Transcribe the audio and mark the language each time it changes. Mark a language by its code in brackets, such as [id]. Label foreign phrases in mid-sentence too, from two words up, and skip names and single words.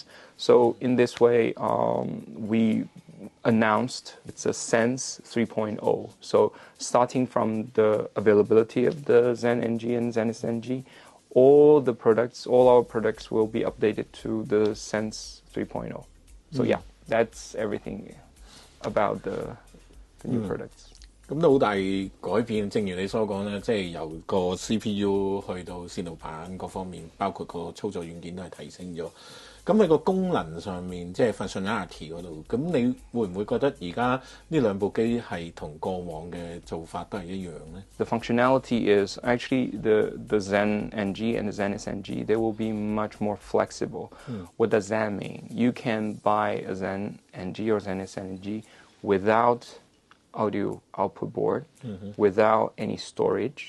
[en] So in this way, we announced it's a Sense 3.0. So starting from the availability of the ZEN NG and ZENith NG, all our products will be updated to the Sense 3.0. So yeah, that's everything about the new products. [yue] 咁都好大改變，正如你所講咧，即係由個 CPU 去到線路板各方面，包括個操作軟件都係提升咗。咁喺個功能上面，即係 functionality 嗰度，咁你會唔會覺得而家呢兩部機係同過往嘅做法都係一樣咧？ [en] The functionality is actually the ZEN NG and the ZENith NG, they will be much more flexible. What does that mean? You can buy a ZEN NG or ZENith NG without audio output board, without any storage.